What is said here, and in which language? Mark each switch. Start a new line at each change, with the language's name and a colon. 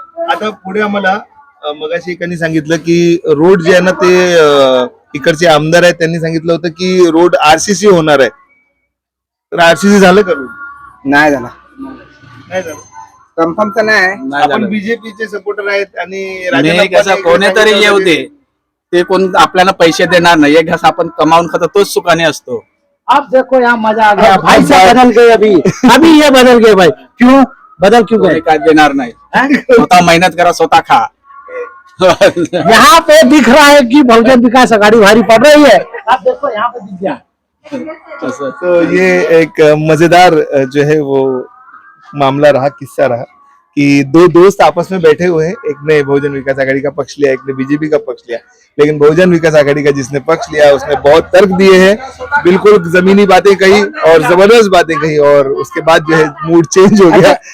Marathi: आता पुढे आम्हाला मगाशी एकाने सांगितलं की रोड जे आहे ना ते इकडचे आमदार आहेत त्यांनी सांगितलं होतं की रोड आरसीसी होणार आहे, तर आरसीसी झालं का रोड? नाही झाला, नाही झालं। कन्फर्म तर नाही। आपण बीजेपीचे सपोर्टर आहेत आणि नाही कसं कोणीतरी येऊ दे, ते कोण आपल्याला पैसे देणार नाही, एक घास आपण कमावून खाता तोच सुखाने असतो।
Hindi: अब देखो यहाँ मजा आ गया भाई, से बदल गए अभी ये बदल गए भाई। क्यों बदल, क्यों गए?
Marathi: काय देणार नाही, स्वतः मेहनत करा, स्वतः खा।
Hindi: यहाँ पे दिख रहा है कि बहुजन विकास आघाड़ी भारी पड़ रही है। आप देखो यहाँ पे दिख गया। तो ये एक मजेदार जो है वो मामला रहा, किस्सा रहा कि दो दोस्त आपस में बैठे हुए हैं, एक ने बहुजन विकास आघाड़ी का पक्ष लिया, एक ने बीजेपी का पक्ष लिया, लेकिन बहुजन विकास आघाड़ी का जिसने पक्ष लिया उसने बहुत तर्क दिए हैं, बिल्कुल जमीनी बातें कही और जबरदस्त बातें कही, और उसके बाद जो है मूड चेंज हो गया।